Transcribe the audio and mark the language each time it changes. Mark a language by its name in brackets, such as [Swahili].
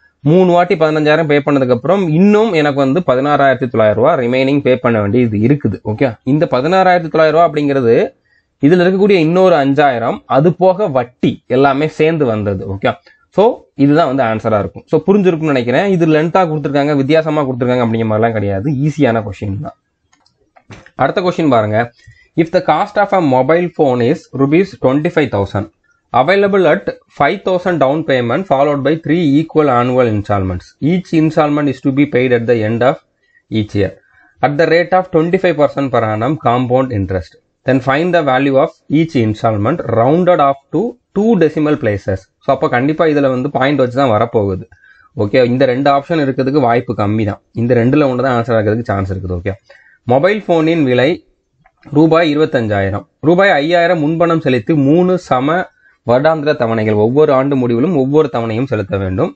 [Tamil] 3 வாட்டி 15,000 பே பண்ணதுக்கப்புறம் இன்னும் எனக்கு வந்து 16,900 ரிமைனிங் பே பண்ண வேண்டியது இருக்குது. ஓகே, இந்த 16,900 அப்படிங்கிறது இதில் இருக்கக்கூடிய இன்னொரு 5,000 அது போக வட்டி எல்லாமே சேர்ந்து வந்தது. ஓகே, ஸோ இதுதான் வந்து ஆன்சராக இருக்கும். ஸோ புரிஞ்சிருக்கும்னு நினைக்கிறேன். இது லென்த்தாக கொடுத்துருக்காங்க, வித்தியாசமாக கொடுத்துருக்காங்க அப்படிங்கிற மாதிரிலாம் கிடையாது. ஈஸியான கொஸ்டின் தான். அடுத்த கொஸ்டின் பாருங்க. [English] If the cost of a mobile phone is ₹25,000 available at 5,000 down payment followed by 3 equal annual installments. Each installment is to be paid at the end of each year at the rate of 25% per annum compound interest. Then find the value of each installment rounded off to 2 decimal places. [Tamil] So அப்போ கண்டிப்பாக இதில் வந்து point வச்சு தான் வரப்போகுது. Okay, இந்த 2 option இருக்கிறதுக்கு வாய்ப்பு கம்மி தான். இந்த 2ல் ஒன்று தான் ஆன்சர் ஆகிறதுக்கு சான்ஸ் இருக்குது. ஓகே, மொபைல் ஃபோனின் விலை ₹25,000. ₹5,000 முன்பணம் செலுத்தி 3 சம வருடாந்திர தவணைகள் ஒவ்வொரு ஆண்டு முடிவிலும் ஒவ்வொரு தவணையும் செலுத்த வேண்டும்.